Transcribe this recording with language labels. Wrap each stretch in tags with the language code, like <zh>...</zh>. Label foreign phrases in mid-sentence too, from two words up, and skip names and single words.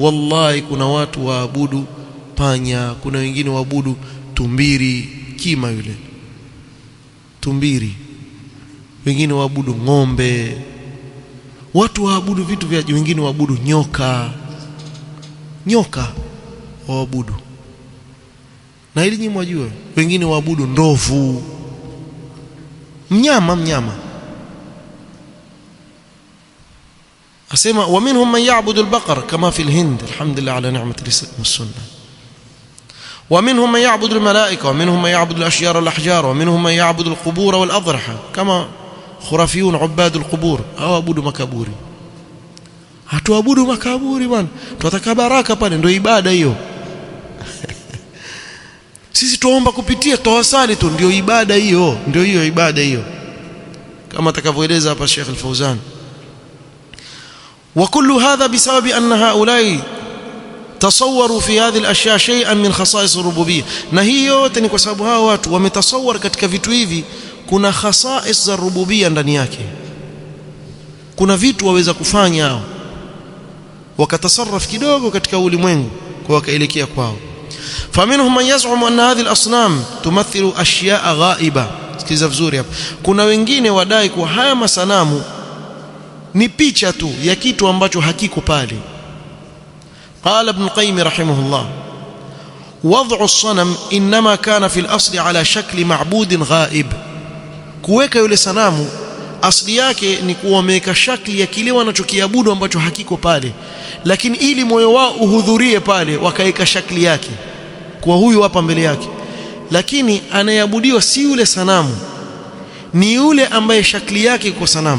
<sw>Wallahi kuna watu waabudu panya, kuna wengine waabudu tumbiri, kima yule tumbiri, wengine waabudu ng'ombe, watu waabudu vitu vya wengine waabudu nyoka waabudu. Na hili nyinyi mwajua, wengine waabudu ndovu, mnyama.</sw> <ar>asema ومنهم من يعبد البقر كما في الهند الحمد لله على نعمة الإسلام والسنة. ومنهم من يعبد الملائكة ومنهم من يعبد الأشجار والأحجار ومنهم من يعبد القبور والأضرحة كما خرافيون عباد القبور,</ar> <sw>au abudu makaburi. Hatuabudu makaburi bwana, tunataka baraka pale, ndio ibada hiyo. Sisi tuomba kupitia tawasali tu, ndio ibada hiyo, ndio hiyo ibada hiyo, kama atakavyoeleza hapa Sheikh Al-Fawzan.</sw> <ar>وكل هذا بسبب أن هؤلاء تصوروا في هذه الأشياء شيئا من خصائص الربوبية.</ar> <sw>na hii yote ni kwa sababu hao watu wametasawar katika vitu hivi kuna khasais za rububia ndani yake, kuna vitu waweza kufanya hao wakatasarraf kidogo katika ulimwengu kwa wakaelekea kwao.</sw> <ar>فمنهم من يزعم أن هذه الأصنام تمثل أشياء غائبة.</ar> <sw>Sikiza vizuri hapa, kuna wengine wadai kuwa haya masanamu ni picha tu ya kitu ambacho hakiko pale.</sw> <ar>قال ابن القيم رحمه الله وضع الصنم إنما كان في الأصل على شكل معبود غائب.</ar> <sw>Kuweka yule sanamu asli yake ni kuweka shakli ya kile wanachokiabudu ambacho hakiko pale, lakini ili moyo wao uhudhurie pale wakaweka shakli yake kwa huyu hapa mbele yake, lakini anayeabudiwa si yule sanamu, ni yule ambaye shakli yake iko sanamu.</sw>